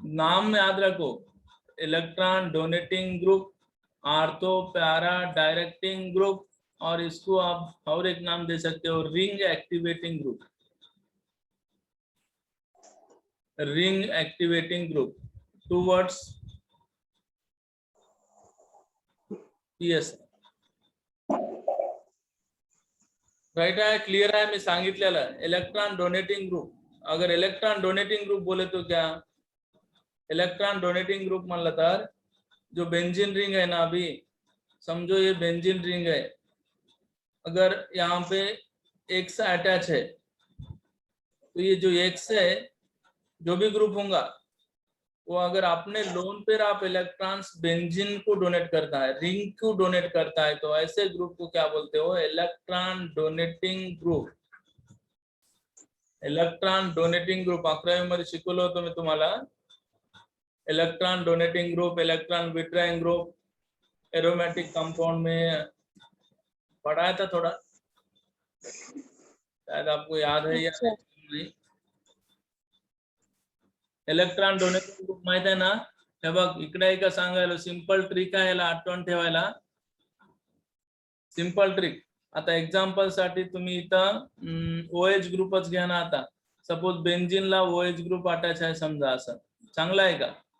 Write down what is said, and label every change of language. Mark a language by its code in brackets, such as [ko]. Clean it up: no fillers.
[hi] नाम में याद रखो, electron donating group, ortho para directing group, और इसको आप और एक नाम दे सकते हो, ring activating group, ring activating group. [en] 2 words, yes, [mr] right आहे, क्लियर आहे, मी सांगितलेलं इलेक्ट्रॉन डोनेटिंग ग्रुप। [hi] अगर इलेक्ट्रॉन डोनेटिंग ग्रुप बोले तो क्या, इलेक्ट्रॉन डोनेटिंग ग्रुप [mr] म्हणलं तर [hi] जो बेंजीन रिंग है ना, अभी समझो ये बेंजीन रिंग है, अगर यहाँ पे X अटैच है, तो ये जो X है, जो भी ग्रुप होगा वो अगर अपने लोन पर आप इलेक्ट्रॉन्स बेंजीन को डोनेट करता है, रिंग को डोनेट करता है, तो ऐसे ग्रुप को क्या बोलते हो, electron donating group. Electron donating group [mr] 11वी मध्ये शिकवलं होतं मी तुम्हाला, [hi] electron donating group, electron withdrawing group, aromatic compound में पढ़ाया था थोड़ा, शायद आपको याद है या नहीं। [mr] इलेक्ट्रॉन डोनेटिंग ग्रुप माहित आहे ना, हे बघ इकडे एक सांगायला सिंपल ट्रिक आहे याला आठवण ठेवायला, सिंपल ट्रिक। आता एग्जांपल साठी तुम्ही इथं OH ग्रुपच घ्या ना, आता सपोज बेंजीनला OH ग्रुप अटॅच आहे समजा, असं चांगलं आहे का?